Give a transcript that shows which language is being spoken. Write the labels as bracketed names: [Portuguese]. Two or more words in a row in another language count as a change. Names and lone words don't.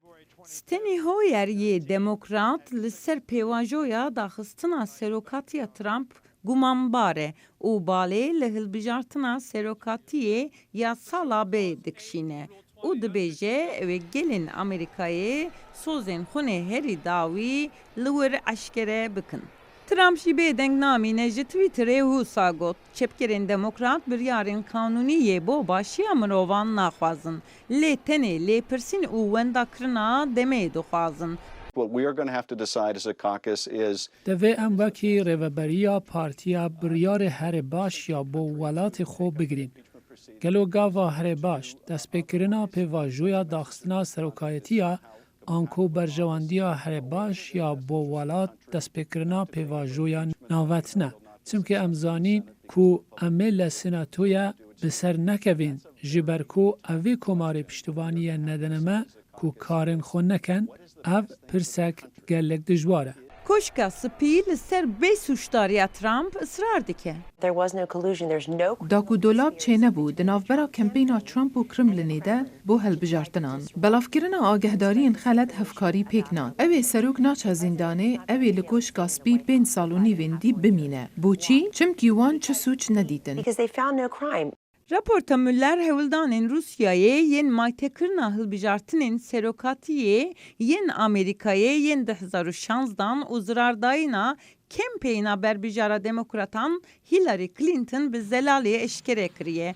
[Kurdish] Steny Hoyer yê demokrat li ser pêvajoya daxistina serokatiya Trump gumanbar e û balê li hilbijartina serokatiyê ya sala bê dikişîne û dibêje ew ê gelên Amerîkayê sozên xunê herî dawî li wir eşkere bikin. Trump jî bêdeng namîne ji Twitterê wisa got çepkerên demokrat biryarên kanûnî bo başiya mirovan naxwazin. Lê tenê lêpirsîn û wendakirina demê dixwazin. [English] What we are going to have to decide as a caucus is [Kurdish] Divê em wekî rêveberiya partiya biryarê herê baş ya bo welatê xwe bigirîn. Gelo gava herê baş, destpêkirina pêvajoya daxistina serokayetiya an ku berjewandiya herê baş ya bo welat destpêkirina pêvajoya navetine. Çimkî em zanîn ku em ê li senatoya bi ser nekevin ji ber ku ev vê komarê piştîvaniyê nedine me ku karên xwe nekin, ev pirsek gelek dijwar e. Koşka spî li ser bê suçdariya Trump ısrar dike. [English] There was no collusion. There's no [Kurdish] Daku dolab çê nebû di navbera kempeyna Trump û Kremlinê de bo helbijartinan. Belavkirina agehdariyên xelet hevkarî pêk nan. Ew ê serok naça zîndanê, ew ê li koşka spî 5 sal û nîvên dî bimîne. Boçî, çimkî wan çi suç nedîtin. [English] because they found no crime. [Kurdish] Raporta Müller hewildanên Rusyayê yên maytekirina hilbijartinên serokatiyê yên Amerîkayê yên 2016dan û zirardayîna kempeyna berbijara demokratan Hillary Clinton bi zelalê eşkere kiriye.